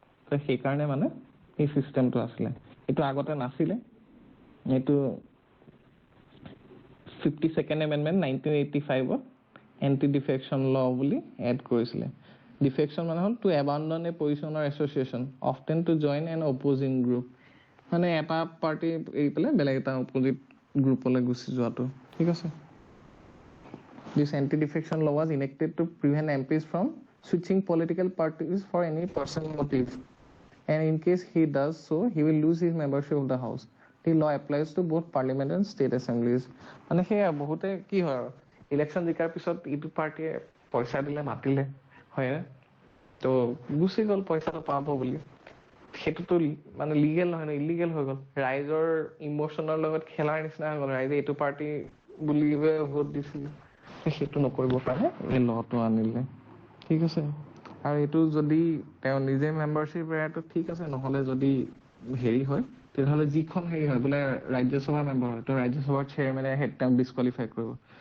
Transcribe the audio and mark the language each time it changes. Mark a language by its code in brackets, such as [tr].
[as] তো সেইকাৰণে মানে এই চিষ্টেমটো আছিলে। এইটো আগতে নাছিলে, এইটো 52nd এমেণ্ডমেণ্ট 1985ত এণ্টি ডিফেকশ্যন ল বুলি এড কৰিছিলে। ডিফেকশ্যন মানে হ'ল [en] to abandon a position or association often to join an opposing group, [as] মানে এটা পাৰ্টি এৰি পেলাই বেলেগ এটা অপ'জিট গ্ৰুপলৈ গুচি যোৱাটো, ঠিক আছে। [en] This anti-defection law was enacted to prevent MPs from switching political parties for any personal motive. And in case he does so, he will lose his membership of the House. The law applies to both parliament and state assemblies. [as] মানে সেয়া বহুতে কি হয় আৰু election জিকাৰ পিছত ইটো পাৰ্টিয়ে পইচা দিলে, মাতিলে, হয়, তো গুচি গ'ল পইচাটো পাব বুলি। সেইটোতো মানে লিগেল নহয় ন, ইলিগেল হৈ গ'ল। ৰাইজৰ ইমোশ্যনৰ লগত খেলাৰ নিচিনা হৈ গ'ল। ৰাইজে এইটো পাৰ্টি বুলি ভোট দিছিল, সেইটো নকৰিবৰ কাৰণে এই লটো আনিলে, ঠিক আছে। আৰু এইটো যদি তেওঁ নিজে মেম্বাৰশ্বিপ এৰাটো ঠিক আছে, নহ'লে যদি হেৰি হয় তেতিয়াহ'লে যিখন হেৰি হয় বোলে ৰাজ্যসভাৰ মেম্বাৰ হয়, তো ৰাজ্যসভাৰ চেয়াৰমেনে তেওঁক ডিছকুৱালিফাই কৰিব।